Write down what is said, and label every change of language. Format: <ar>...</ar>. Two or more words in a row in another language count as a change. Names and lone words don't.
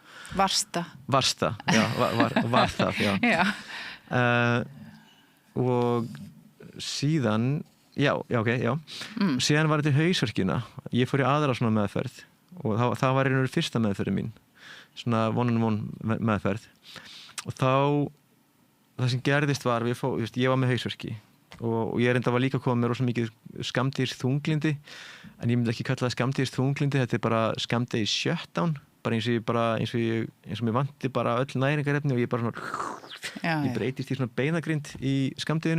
<is>Varsta, já, var það, já. Og síðan, síðan var þetta hausverkina. Ég fór í aðra svona meðferð og það var einhverjum fyrsta meðferði mín, svona one-on-one meðferð. Og það sem gerðist var, ég var með hausverki og ég var líka komið með rosa mikið skammdegisþunglindi, en ég myndi ekki kalla það skammdegisþunglindi, þetta bara skammdegis shutdown, bara eins og mér vanti bara öll næringarefni og ég bara svona ég breytist í svona beinagrind í skammdeginu.</is>